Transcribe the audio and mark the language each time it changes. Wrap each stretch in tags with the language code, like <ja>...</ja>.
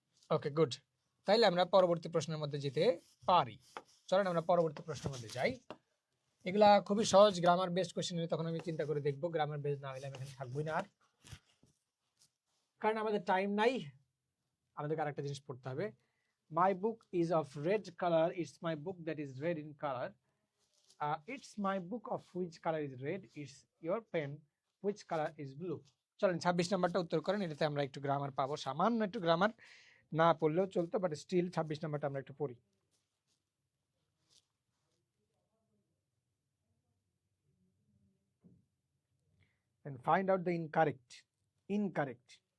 <bn>Okay good, তাইলে আমরা পরবর্তী প্রশ্নের মধ্যে যেতে পারি। চলেন আমরা পরবর্তী প্রশ্নের মধ্যে যাই। এগুলা খুবই সহজ, গ্রামার বেসড কোশ্চেন হলে তখন আমি চিন্তা করে দেখবো, গ্রামার বেসড না হলে আমি এখানে থাকবোই না আর, কারণ আমাদের টাইম নাই, আমাদেরকে আরেকটা জিনিস পড়তে হবে।</bn> <en>My book is of red color, it's my book that is red in color. It's my book of which color is red, it's your pen which color is blue.</en> <bn>চলেন 26 নাম্বারটা উত্তর করেন, এটাতে আমরা একটু গ্রামার পাবো, সামান্য একটু গ্রামার না পড়লেও চলতো, বাট স্টিল 26 নাম্বারটা আমরা একটু পড়ি।</bn> <en>And find out the incorrect.</en>